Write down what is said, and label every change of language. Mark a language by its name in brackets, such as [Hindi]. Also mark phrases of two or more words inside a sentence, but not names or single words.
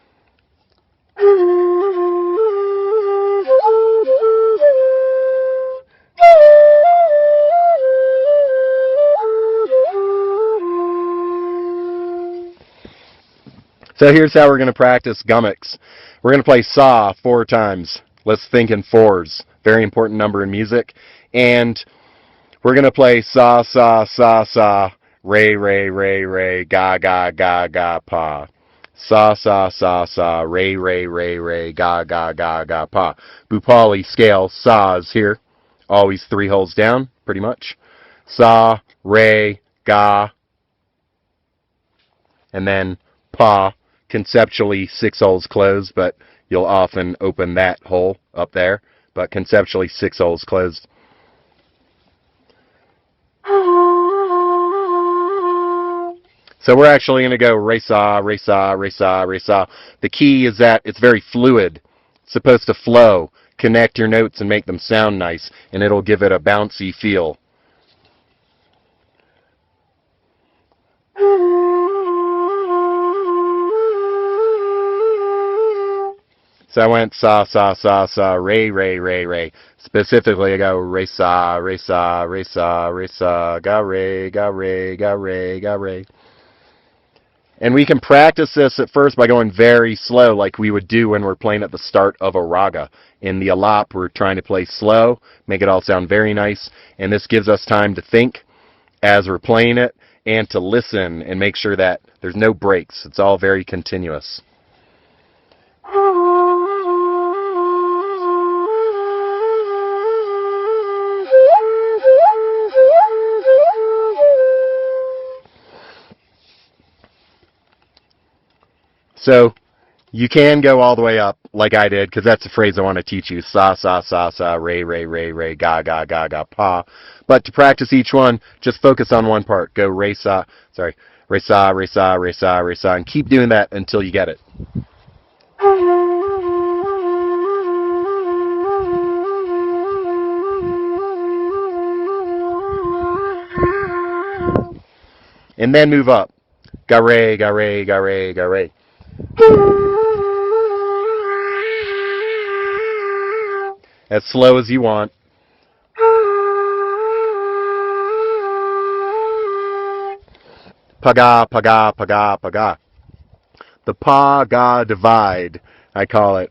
[English] So here's how we're going to practice Gammaks. We're going to play sa 4 times. Let's think in fours. Very important number in music. And we're going to play sa, sa, sa, sa, re, re, re, re, ga, ga, ga, ga, pa. Sa, sa, sa, sa, re, re, re, re, ga, ga, ga, ga, pa. Bhoopali scale, sa's here. Always 3 holes down, pretty much. Sa, re, ga, and then pa. Conceptually 6 holes closed, but you'll often open that hole up there. But conceptually 6 holes closed. So we're actually going to go re sa, re sa, re sa, re sa. The key is that it's very fluid. It's supposed to flow, connect your notes and make them sound nice, and it'll give it a bouncy feel. So I went sa, sa, sa, sa, re, re, re, re. Specifically, I go re, sa, re, sa, re, sa, re, sa, ga, re, ga, re, ga, re, ga, re. And we can practice this at first by going very slow, like we would do when we're playing at the start of a raga. In the alap, we're trying to play slow, make it all sound very nice, and this gives us time to think as we're playing it, and to listen and make sure that there's no breaks. It's all very continuous. So you can go all the way up like I did, because that's the phrase I want to teach you. Sa, sa, sa, sa, re, re, re, re, ga, ga, ga, ga, pa. But to practice each one, just focus on one part. Go re, sa, sorry, re, sa, re, sa, re, sa, re, sa, and keep doing that until you get it. And then move up. Ga, re, ga, re, ga, re, ga, re. As slow as you want. Paga, paga, paga, paga. The pa-ga divide, I call it.